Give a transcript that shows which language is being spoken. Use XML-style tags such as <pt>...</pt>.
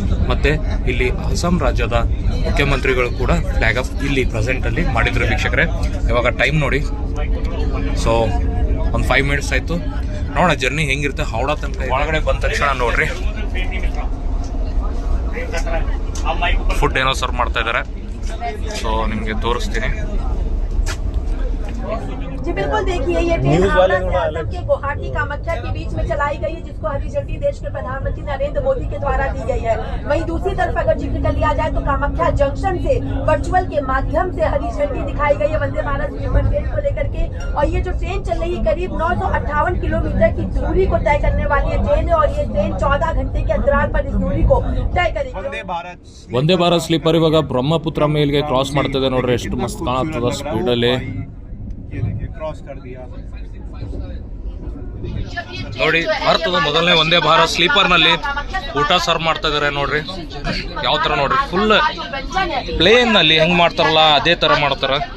<kn>ಮತ್ತೆ ಇಲ್ಲಿ ಅಸ್ಸಾಂ ರಾಜ್ಯದ ಮುಖ್ಯಮಂತ್ರಿಗಳು ಕೂಡ ಫ್ಲಾಗ್ ಆಫ್ ಇಲ್ಲಿ ಪ್ರೆಸೆಂಟ್ ಅಲ್ಲಿ ಮಾಡಿದ್ರು ವೀಕ್ಷಕರೇ. ಇವಾಗ ಟೈಮ್ ನೋಡಿ, ಸೊ ಒಂದು 5 ಮಿನಿಟ್ಸ್ ಆಯ್ತು. ನೋಡೋಣ ಜರ್ನಿ ಹೆಂಗಿರುತ್ತೆ. ಹೌಡಾ ತನಕ ಒಳಗಡೆ ಬಂದ ತಕ್ಷಣ ನೋಡ್ರಿ ಫುಡ್ ಏನೋ ಸರ್ವ್ ಮಾಡ್ತಾ ಇದ್ದಾರೆ. ಸೊ ನಿಮಗೆ ತೋರಿಸ್ತೀನಿ.</kn> <hi>जी बिल्कुल, देखिए ये ट्रेन हावड़ा से असम के गुवाहाटी कामाख्या के बीच में चलाई गई है, जिसको हरी झंडी देश के प्रधानमंत्री नरेंद्र मोदी के द्वारा दी गई है। वहीं दूसरी तरफ अगर जिक्र कर लिया जाए तो कामाख्या जंक्शन से वर्चुअल के माध्यम से हरी झंडी दिखाई गई है वंदे भारत स्लीपर ट्रेन को लेकर के। और ये जो ट्रेन चल रही है करीब 958 किलोमीटर की दूरी को तय करने वाली है ट्रेन, और ये ट्रेन 14 घंटे के अंतराल पर इस दूरी को तय करेगी।</hi> <kn>ವಂದೇ ಭಾರತ್ ಸ್ಲೀಪರ್ ಇವಾಗ ಬ್ರಹ್ಮಪುತ್ರ ಮೇಲ್ಗೆ ಕ್ರಾಸ್ ಮಾಡ್ತಿದೆ ನೋಡ್ರಿ. ಎಷ್ಟು ಮಸ್ತ್ ಕಾಣತ್ತದ ಸ್ಪೀಡಲ್ಲಿ</kn> <hi>क्रॉस कर दिया</hi> <kn>ನೋಡಿ. ಭಾರತದ ಮೊದಲನೇ ವಂದೇ ಭಾರತ್ ಸ್ಲೀಪರ್ ನಲ್ಲಿ ಊಟ ಸರ್ವ್ ಮಾಡ್ತಾ ಇದಾರೆ ನೋಡ್ರಿ. ಯಾವ ತರ ನೋಡ್ರಿ, ಫುಲ್ ಪ್ಲೇನ್ ನಲ್ಲಿ ಹೆಂಗ್ ಮಾಡ್ತಾರಲ್ಲ ಅದೇ ತರ ಮಾಡ್ತಾರ.</kn>